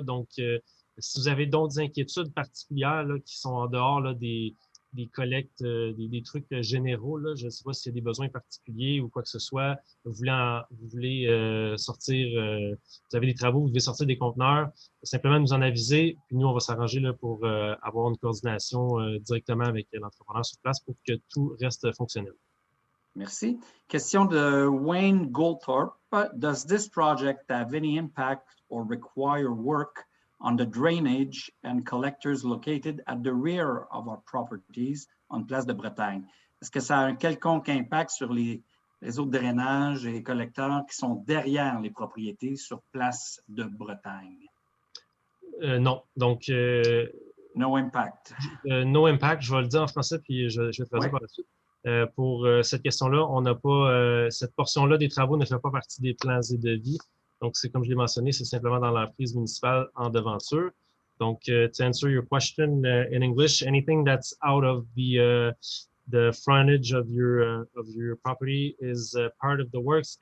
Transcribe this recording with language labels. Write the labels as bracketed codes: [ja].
[fr] Donc, si vous avez d'autres inquiétudes particulières là, qui sont en dehors là, des collectes, des trucs généraux, là, je ne sais pas s'il y a des besoins particuliers ou quoi que ce soit, vous voulez sortir, vous avez des travaux, vous devez sortir des conteneurs, simplement nous en aviser, puis nous, on va s'arranger là, pour avoir une coordination directement avec l'entrepreneur sur place pour que tout reste fonctionnel. Merci. Question de Wayne Goldthorpe. [en] Does this project have any impact or require work on the drainage and collectors located at the rear of our properties on Place de Bretagne? [fr] Est-ce que ça a un quelconque impact sur les réseaux de drainage et collecteurs qui sont derrière les propriétés sur Place de Bretagne? Non. Donc, [en] no impact. No impact, [fr] je vais le dire en français, puis je vais traduire par la suite. Pour cette question-là, on n'a pas cette portion-là des travaux ne fait pas partie des plans et devis. Donc, c'est comme je l'ai mentionné, c'est simplement dans l'emprise municipale en devanture. Donc, [en] to answer your question in English, anything that's out of the frontage of your property is part of the works.